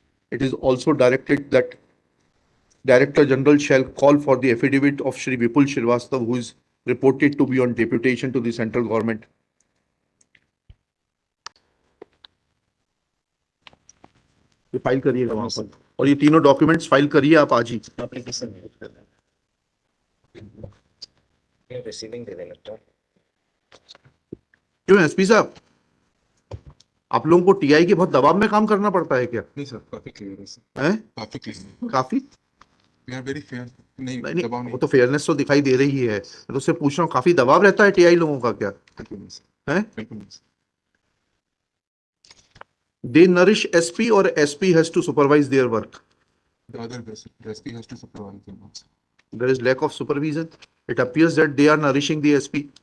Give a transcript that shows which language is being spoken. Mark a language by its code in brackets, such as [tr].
[en] It is also directed that Director General shall call for the affidavit of Shri Vipul Shrivastava, who is reported to be on deputation to the central government. [hi] ये file करिएगा वहां पर, और ये तीनों documents file करिए आप आज ही. एप्लीकेशन रिसीविंग दे देना तो. क्यों एसपी साहब, आप लोगों को टीआई के बहुत दबाव में काम करना पड़ता है क्या? नहीं सर, काफी क्लियर है सर. हैं? काफी क्लियर. काफी [en] We are very fair. [hi] नहीं, नहीं, दबाव वो नहीं. तो फेयरनेस तो दिखाई दे रही है. मैं तो उससे पूछ रहा हूँ, काफी दबाव रहता है टीआई लोगों का क्या? बिल्कुल नहीं सर. है? बिल्कुल नहीं sir. [en] They nourish SP or SP has to supervise their work? The other way, sir. The SP has to supervise them also. There is lack of supervision. It appears that they are nourishing the SP.